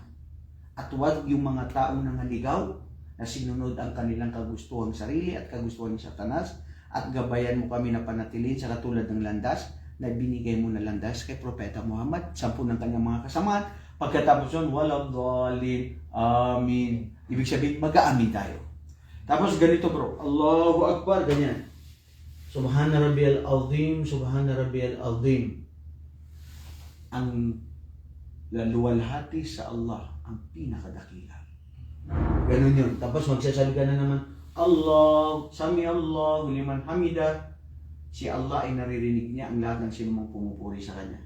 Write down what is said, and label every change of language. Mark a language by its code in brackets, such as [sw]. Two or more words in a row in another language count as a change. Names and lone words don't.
[tl] At huwag yung mga taong nangaligaw na sinunod ang kanilang kagustuhang sarili at kagustuhan ni Satanas, at gabayan mo kami na panatilihin sa katulad ng landas na binigay mo na landas kay Propeta Muhammad, 10 ng kanyang mga kasamahan. Pagkatapos yun, [ar] ولا الضالين آمين. [tl] Ibig sabihin, mag-aamin tayo. Tapos ganito bro, [ar] الله أكبر, [tl] ganyan. [ar] سبحان ربي العظيم سبحان ربي العظيم. [tl] Ang laluwalhati sa Allah, ang pinakadakila. Ganun yun. Tapos magsasabi ka na naman, [ar] الله سمع الله لمن حمده. [tl] Si Allah ay naririnig niya ang lahat ng sinumang pumupuri sa kanya.